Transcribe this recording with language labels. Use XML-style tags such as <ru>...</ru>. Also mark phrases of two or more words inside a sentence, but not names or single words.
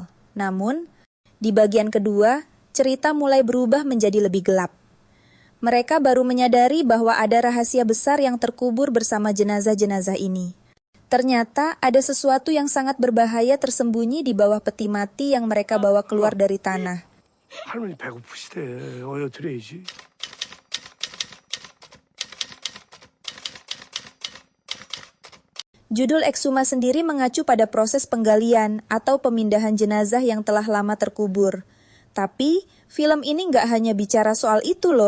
<id>Namun, di bagian kedua, cerita mulai berubah menjadi lebih gelap. Mereka baru menyadari bahwa ada rahasia besar yang terkubur bersama jenazah-jenazah ini. Ternyata ada sesuatu yang sangat berbahaya tersembunyi di bawah peti mati yang mereka bawa keluar dari tanah.</id> <ko>할머니 배고프시대. 어여 드려야지.</ko> <id>Judul Exhuma sendiri mengacu pada proses penggalian atau pemindahan jenazah yang telah lama terkubur. Tapi, film ini nggak hanya bicara soal itu loh.</id>